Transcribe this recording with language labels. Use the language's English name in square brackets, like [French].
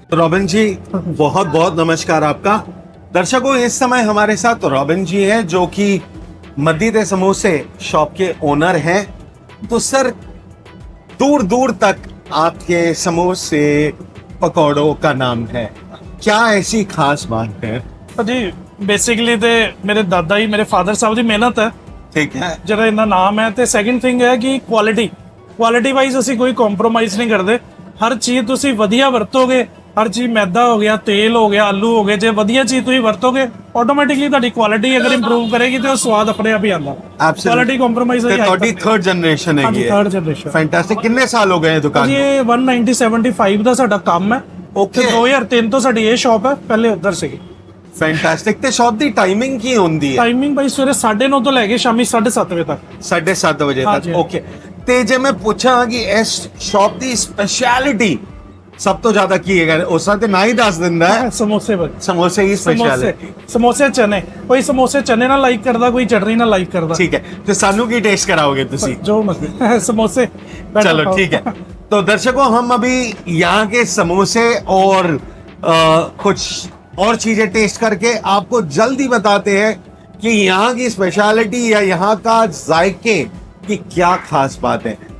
[Hindi] Robin जी, बहुत बहुत नमस्कार आपका। दर्शकों, इस समय हमारे साथ रॉबिन जी हैं, जो कि मद्दी दे समोसे शॉप के ओनर हैं। तो सर, दूर दूर तक आपके समोसे पकौड़ों का नाम है, क्या ऐसी खास बात है? जी बेसिकली ते मेरे दादा ही, मेरे फादर साहब की मेहनत है, ठीक है, [Punjabi] ਜਿਹੜਾ ਇਹਨਾਂ ਨਾਮ ਹੈ। ਤੇ ਸੈਕਿੰਡ ਥਿੰਗ ਹੈ ਕਿ ਕੁਆਲਿਟੀ ਵਾਈਜ਼ ਅਸੀਂ ਕੋਈ ਕੰਪਰੋਮਾਈਜ਼ ਨਹੀਂ ਕਰਦੇ। ਹਰ ਚੀਜ਼ ਤੁਸੀਂ ਵਧੀਆ ਵਰਤੋਗੇ, ਹਰ ਚੀਜ਼ ਮੈਦਾ ਹੋ ਗਿਆ, ਤੇਲ ਹੋ ਗਿਆ, ਆਲੂ ਹੋ ਗਏ, ਜੇ ਵਧੀਆ ਚੀਜ਼ ਤੁਸੀਂ ਵਰਤੋਗੇ ਆਟੋਮੈਟਿਕਲੀ ਤੁਹਾਡੀ ਕੁਆਲਿਟੀ ਅਗਰ ਇੰਪਰੂਵ ਕਰੇਗੀ ਤੇ ਉਹ ਸਵਾਦ ਆਪਣੇ ਆਪ ਹੀ ਆਉਂਦਾ। ਕੁਆਲਿਟੀ ਕੰਪਰੋਮਾਈਜ਼ ਤੇ ਤੁਹਾਡੀ ਥਰਡ ਜਨਰੇਸ਼ਨ ਹੈ ਹਾਂਜੀ, ਥਰਡ ਜਨਰੇਸ਼ਨ। ਫੈਂਟੈਸਟਿਕ। ਕਿੰਨੇ ਸਾਲ ਹੋ ਗਏ ਦੁਕਾਨ ਜੀ ਇਹ 1975 ਦਾ ਸਾਡਾ ਕੰਮ ਹੈ। ਓਕੇ। 2003 ਤੋਂ ਸਾਡੀ ਇਹ ਸ਼ਾਪ ਹੈ, ਪਹਿਲੇ ਉੱਧਰ ਸੀਗੀ। ਫੈਂਟੈਸਟਿਕ। ਤੇ ਸ਼ਾਪ ਦੀ ਟਾਈਮਿੰਗ ਕੀ ਹੁੰਦੀ ਹੈ? ਟਾਈਮਿੰਗ ਬਾਈ ਸਵੇਰੇ 9:30 ਤੋਂ ਲੈ ਕੇ ਸ਼ਾਮੀ 7:30 ਵਜੇ ਤੱਕ। 7:30 ਵਜੇ ਹਾਂਜੀ। ਤੱਕ। ਓਕੇ। ਤੇ ਜੇ ਮੈਂ ਪੁੱਛਾਂ ਕਿ ਇਸ ਸ਼ਾਪ ਦੀ ਸਪੈਸ਼ਲਿਟੀ ਸਭ ਤੋਂ ਜ਼ਿਆਦਾ ਕੀ ਹੈਗਾ, ਉਸ ਦਾ ਤੇ ਨਾ ਹੀ ਦੱਸ ਦਿੰਦਾ ਹੈ। ਸਮੋਸੇ ਬਾਈ, ਸਮੋਸੇ ਦੀ ਸਪੈਸ਼ਲਿਟੀ। ਸਮੋਸੇ ਚਨੇ, ਕੋਈ ਸਮੋਸੇ ਚਨੇ ਨਾਲ ਲਾਈਕ ਕਰਦਾ, ਕੋਈ ਚਟਨੀ ਨਾਲ ਲਾਈਕ ਕਰਦਾ। ठीक है, तो सानू की टेस्ट कराओगे तुसी? जो मर्जी समोसे। [Hindi] चलो ठीक है। तो दर्शकों, हम अभी यहाँ के समोसे और कुछ और चीजें टेस्ट करके आपको जल्दी बताते हैं कि यहाँ की स्पेशलिटी या यहाँ का जायके की क्या खास बात है।